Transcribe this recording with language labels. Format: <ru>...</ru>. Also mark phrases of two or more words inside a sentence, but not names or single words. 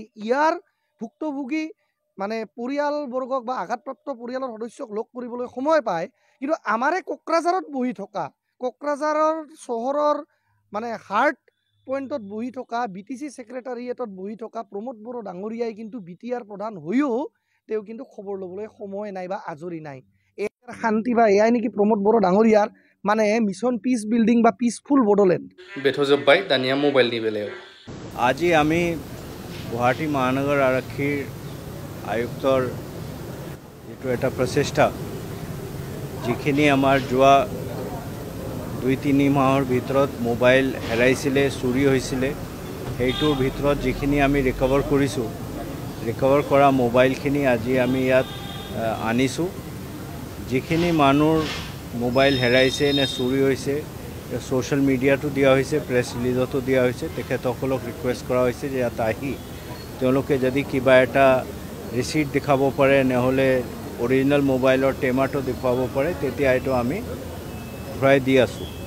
<as>ইয়াৰ ভুক্তভোগী মানে পৰিয়ালবৰ্গক বা আঘাতপ্ৰাপ্ত পৰিয়ালৰ সদস্যক লগ কৰিবলৈ সময় পায় কিন্তু আমাৰে কোকৰাঝাৰত বহি থকা কোকৰাঝাৰৰ চহৰৰ মানে হাৰ্ট পইণ্টত বহি থকা BTC ছেক্ৰেটাৰিয়েটত বহি থকা প্ৰমোদ বড়ো ডাঙৰীয়াই কিন্তু BTR প্ৰধান হৈও তেওঁ কিন্তু খবৰ ল'বলৈ সময় নাই বা আজৰি নাই এয়াৰ শান্তি বা এয়াই নেকি প্ৰমোদ বড়ো ডাঙৰীয়াৰ মানে</as> <en>mission peace building</en> <as>বা পিচফুল বড়োলেণ্ড</as> <brx>बेथ' जोब्बाय दानिया मबाइलनि बेलायाव</brx> <as>আজি আমি গুৱাহাটী মহানগৰ আৰক্ষীৰ আয়ুক্তৰ যিটো এটা প্ৰচেষ্টা যিখিনি আমাৰ যোৱা 2-3 মাহৰ ভিতৰত মোবাইল হেৰাইছিলে চুৰি হৈছিলে সেইটোৰ ভিতৰত যিখিনি আমি ৰিকভাৰ কৰিছোঁ ৰিকভাৰ কৰা মোবাইলখিনি আজি আমি ইয়াত আনিছোঁ যিখিনি মানুহৰ মোবাইল হেৰাইছে নে চুৰি হৈছে সোশ্যাল মিডিয়াটো দিয়া হৈছে প্ৰেছ ৰিলিজতো দিয়া হৈছে তেখেতসকলক ৰিকুৱেষ্ট কৰা হৈছে যে ইয়াত আহি তেওঁলোকে যদি কিবা এটা ৰিচিট দেখাব পাৰে নহ'লে অৰিজিনেল মোবাইলৰ টেমাটো দেখুৱাব পাৰে তেতিয়া এইটো আমি ঘূৰাই দি আছোঁ</as>